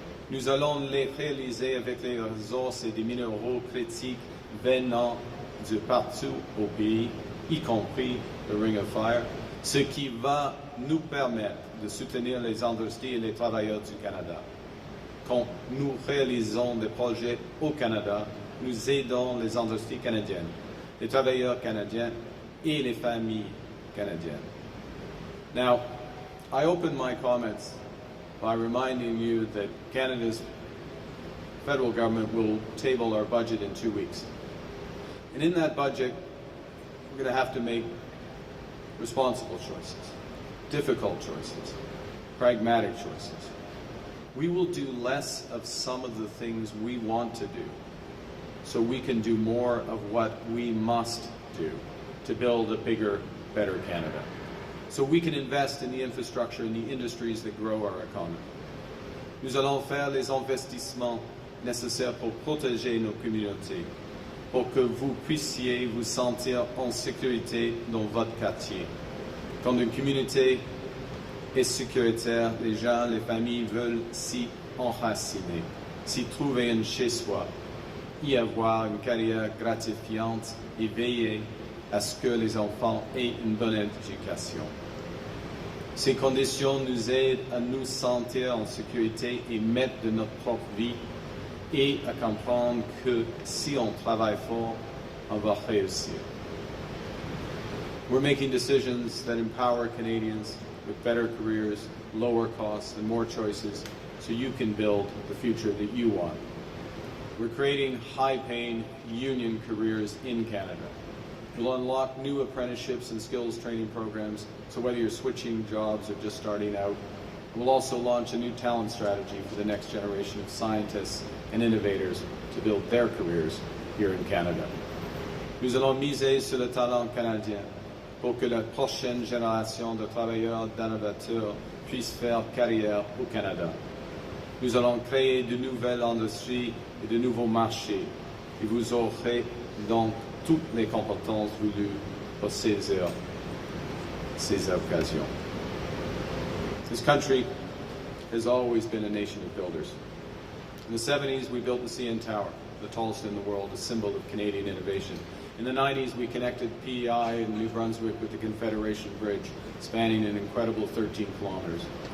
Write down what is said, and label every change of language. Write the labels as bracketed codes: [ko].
[fr] Nous allons les réaliser avec les ressources et des minéraux critiques venant de partout au pays, y compris le Ring of Fire, ce qui va nous permettre de soutenir les industries et les travailleurs du Canada. Quand nous réalisons des projets au Canada, nous aidons les industries canadiennes, les travailleurs canadiens et les familles canadiennes. [en] Now, I open my comments by reminding you that Canada's federal government will table our budget in 2 weeks. And in that budget, we're going to have to make responsible choices, difficult choices, pragmatic choices. We will do less of some of the things we want to do so we can do more of what we must do to build a bigger, better Canada. So we can invest in the infrastructure and the industries that grow our economy. [fr] Nous allons faire les investissements nécessaires pour protéger nos communautés, pour que vous puissiez vous sentir en sécurité dans votre quartier. Quand une communauté est sécuritaire, les gens, les familles veulent s'y enraciner, s'y trouver un chez-soi, y avoir une carrière gratifiante et veiller à ce que les enfants aient une bonne éducation. Ces conditions nous aident à nous sentir en sécurité et maîtres de notre propre vie et à comprendre que si on travaille fort, on va réussir. [en] We're making decisions that empower Canadians with better careers, lower costs, and more choices so you can build the future that you want. We're creating high-paying union careers in Canada. We'll unlock new apprenticeships and skills training programs, so whether you're switching jobs or just starting out. We'll also launch a new talent strategy for the next generation of scientists and innovators to build their careers here in Canada. [fr] Nous allons miser sur le talent canadien pour que la prochaine génération de travailleurs d'innovateurs puisse faire carrière au Canada. Nous allons créer de nouvelles industries et de nouveaux marchés, et vous aurez donc toutes les compétences voulues pour saisir ces occasions. [en] This country has always been a nation of builders. In the 70s, we built the CN Tower, the tallest in the world, a symbol of Canadian innovation. In the 90s, we connected PEI in New Brunswick with the Confederation Bridge, spanning an incredible 13 kilometers.